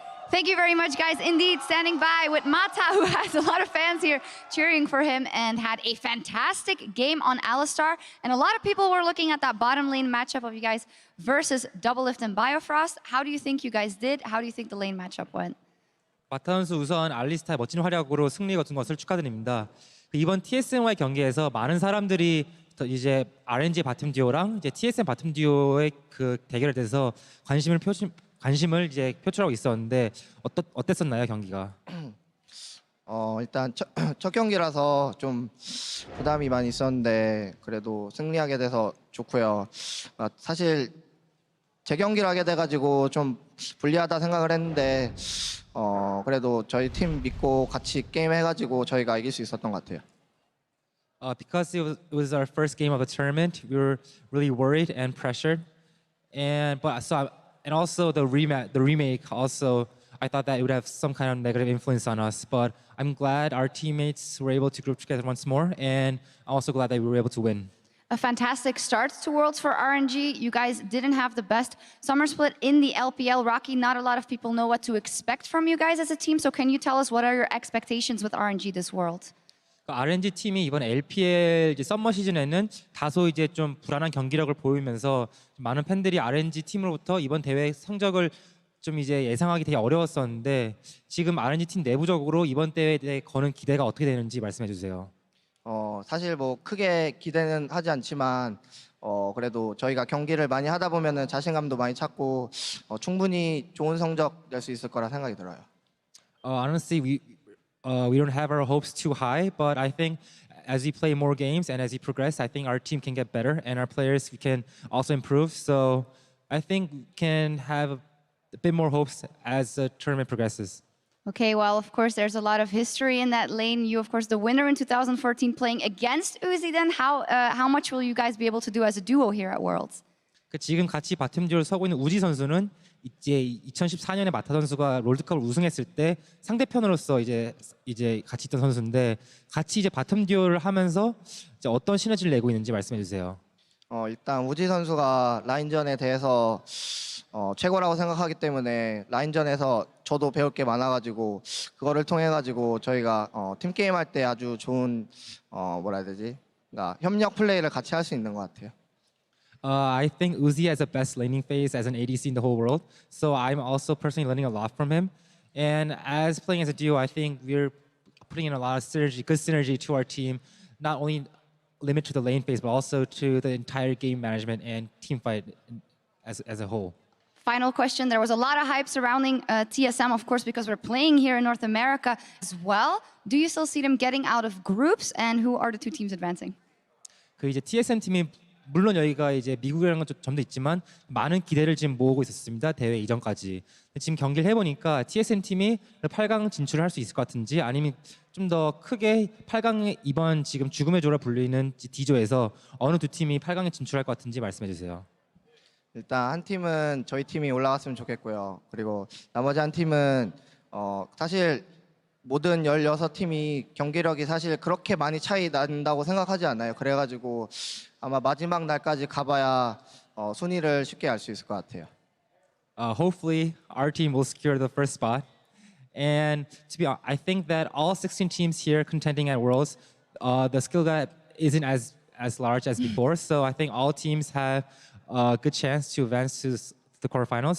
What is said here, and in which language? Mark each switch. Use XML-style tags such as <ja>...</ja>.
<en>Thank you very much, guys. Indeed, standing by with Mata, who has a lot of fans here cheering for him and had a fantastic game on Alistar. And a lot of people were looking at that bottom lane matchup of you guys versus Doublelift and Biofrost. How do you think you guys did? How do you think the lane matchup went?</en> <ko>마타 선수 우선 알리스타의 멋진 활약으로 승리 거둔 것을 축하드립니다. 이번 TSM과의 경기에서 많은 사람들이 이제 RNG 바텀 듀오랑 이제 TSM 바텀 듀오의 그 대결에 대해서 관심을 이제 표출하고 있었는데 어땠었나요, 경기가? 일단 첫 경기라서 좀 부담이 많이 있었는데 그래도 승리하게 돼서 좋고요. 사실 재경기를 하게 돼가지고 좀 불리하다 생각을 했는데 그래도 저희 팀 믿고 같이 게임 해가지고 저희가 이길 수 있었던 것 같아요.</ko> <en>Because it was our first game of the tournament, we were really worried and pressured, and also the remake also. I thought that it would have some kind of negative influence on us, but I'm glad our teammates were able to group together once more, and I'm also glad that we were able to win. A fantastic start to Worlds for RNG. You guys didn't have the best summer split in the LPL. Rocky, not a lot of people know what to expect from you guys as a team, so can you tell us what are your expectations with RNG this World?</en> <ko>RNG 팀이 이번 LPL 이제 썸머 시즌에는 다소 이제 좀 불안한 경기력을 보이면서 많은 팬들이 RNG 팀으로부터 이번 대회 성적을 좀 이제 예상하기 되게 어려웠었는데 지금 RNG 팀 내부적으로 이번 대회에 대해 거는 기대가 어떻게 되는지 말씀해 주세요. 사실 뭐 크게 기대는 하지 않지만 그래도 저희가 경기를 많이 하다 보면은 자신감도 많이 찾고 충분히 좋은 성적 낼 수 있을 거라 생각이 들어요.</ko> <en>Honestly, we don't have our hopes too high, but I think as we play more games and as we progress, I think our team can get better and our players can also improve. So I think we can have a bit more hopes as the tournament progresses. Okay, well, of course, there's a lot of history in that lane. You, of course, the winner in 2014 playing against Uzi. Then how much will you guys be able to do as a duo here at Worlds?</en> <ko>지금 같이 바텀 듀오를 서고 있는 우지 선수는 이제 2014년에 마타 선수가 롤드컵을 우승했을 때 상대편으로서 이제 같이 있던 선수인데 같이 이제 바텀 듀오를 하면서 이제 어떤 시너지를 내고 있는지 말씀해 주세요. 일단 우지 선수가 라인전에 대해서 최고라고 생각하기 때문에 라인전에서 저도 배울 게 많아가지고 그거를 통해 가지고 저희가 팀 게임 할 때 아주 좋은 뭐라 해야 되지? 그러니까 협력 플레이를 같이 할 수 있는 것 같아요.</ko> <en>I think Uzi has the best laning phase as an ADC in the whole world. So I'm also personally learning a lot from him. And as playing as a duo, I think we're putting in a lot of synergy, good synergy to our team, not only limit to the lane phase, but also to the entire game management and team fight as a whole. Final question. There was a lot of hype surrounding TSM, of course, because we're playing here in North America as well. Do you still see them getting out of groups? And who are the two teams advancing?</en> <ko>그 이제 TSM 팀이 물론 여기가 이제 미국이라는 점도 있지만 많은 기대를 지금 모으고 있었습니다. 대회 이전까지. 지금 경기를 해보니까 TSM 팀이 8강 진출을 할 수 있을 것 같은지 아니면 좀 더 크게 8강에 이번 지금 죽음의 조라 불리는 D조에서 어느 두 팀이 8강에 진출할 것 같은지 말씀해 주세요. 일단 한 팀은 저희 팀이 올라갔으면 좋겠고요. 그리고 나머지 한 팀은 사실 모든 16팀이 경기력이 사실 그렇게 많이 차이 난다고 생각하지 않아요. 그래가지고 아마 마지막 날까지 가봐야 순위를 쉽게 알 수 있을 것 같아요.</ko> <en>Hopefully, our team will secure the first spot. And to be honest, I think that all 16 teams here contending at Worlds, the skill gap isn't as large as before. So I think all teams have a good chance to advance to the quarterfinals.</en>